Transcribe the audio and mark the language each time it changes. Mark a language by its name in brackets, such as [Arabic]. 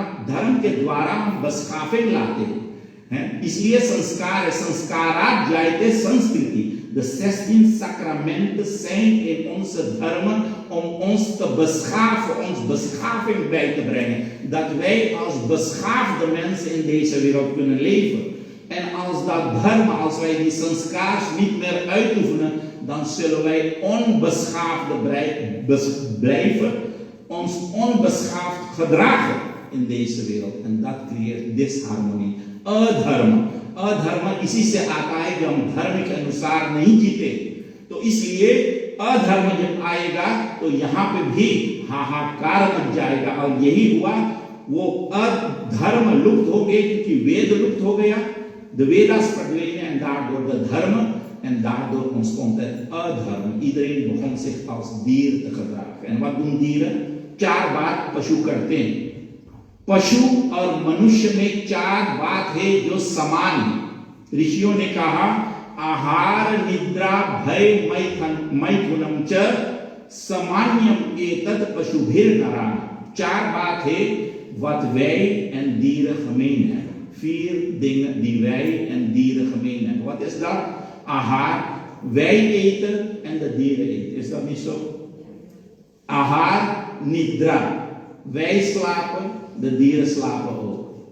[Hindi] धर्म के द्वारा हम beschaving लाते हैं, इसलिए संस्कार है, [Sanskrit] संस्कारात जायते संस्कृति। [Dutch] De 16 sacramenten zijn in onze dharma om ons te beschaven, ons beschaving bij te brengen. Dat wij als beschaafde mensen in deze wereld kunnen leven. En als dat dharma, als wij die sanskars niet meer uitoefenen, dan zullen wij onbeschaafd blijven, ons onbeschaafd gedragen in deze wereld. En dat creëert disharmonie. [Hindi] अधर्म इसी से आता है जब हम धर्म के अनुसार नहीं जीते, तो इसलिए अधर्म जब आएगा तो यहाँ पे भी हाहाकार मच जाएगा। और यही हुआ, वो अधर्म लुप्त हो गए क्योंकि वेद लुप्त हो गया। [Dutch] De Vedas verdwenen en daardoor de dharma, en daardoor ontstond het अधर्म। Iedereen begon zich als dier te gedragen। En wat doen dieren? [Hindi] 4 बात पशु करते हैं। पशु और मनुष्य में 4 बात है जो समान है। [Sanskrit] ऋषियों ने कहा आहार निद्रा भय मैथुनम च सामान्यम एतद पशुभिर नरान। [Hindi] 4 बात है [Dutch] wat wij en dieren gemeen hebben। 4 dingen die wij en dieren gemeen hebben। Wat is dat? Ahaar, wij eten en de dieren eten. Is dat niet zo? Ahaar, nidra, wij slapen, de dieren slapen ook.